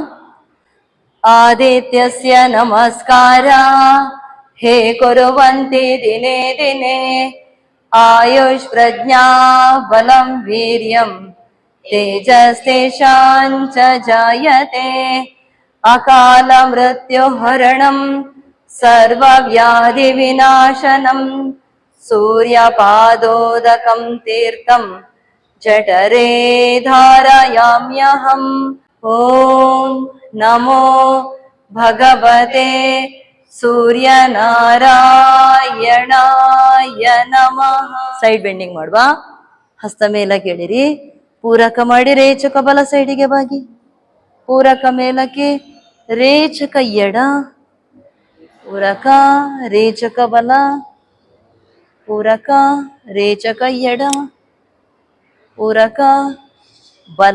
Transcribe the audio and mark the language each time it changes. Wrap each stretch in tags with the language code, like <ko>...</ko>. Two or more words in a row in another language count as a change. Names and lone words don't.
<sa>ಆದಿತ್ಯಸ್ಯ ನಮಸ್ಕಾರ ಹೇ ಕುರುವಂತಿ ದಿನೇ ದಿನೇ ಆಯುಷ್ ಪ್ರಜ್ಞಾ ಬಲಂ ವೀರ್ಯಂ ತೇಜಸ್ತೇಷಾಂಚ ಜಾಯತೆ ಅಕಾಲ ಮೃತ್ಯು ಹರಣಂ ಸರ್ವ ವ್ಯಾಧಿ ವಿನಾಶನಂ ಸೂರ್ಯಪಾದೋದಕಂ ತೀರ್ಥಂ ಜಠರೇ ಧಾರಯಾಮ್ಯಹಂ. ಓಂ ನಮೋ ಭಗವತೆ ಸೂರ್ಯನಾರಾಯಣಾಯ ನಮಃ.</sa> <en>side bending ಮಾಡುವ.</en> <kn>ಹಸ್ತ ಮೇಲಕ್ಕೆ ಎಳಿರಿ, ಪೂರಕ ಮಾಡಿ, ರೇಚಕ ಬಲ ಸೈಡಿಗೆ ಬಾಗಿ, ಪೂರಕ ಮೇಲಕ್ಕೆ, ರೇಚಕ ಎಡ, ಪೂರಕ ರೇಚಕ ಬಲ, ಪೂರಕ ರೇಚಕ ಎಡ, ಪೂರಕ ಬಲ,</kn>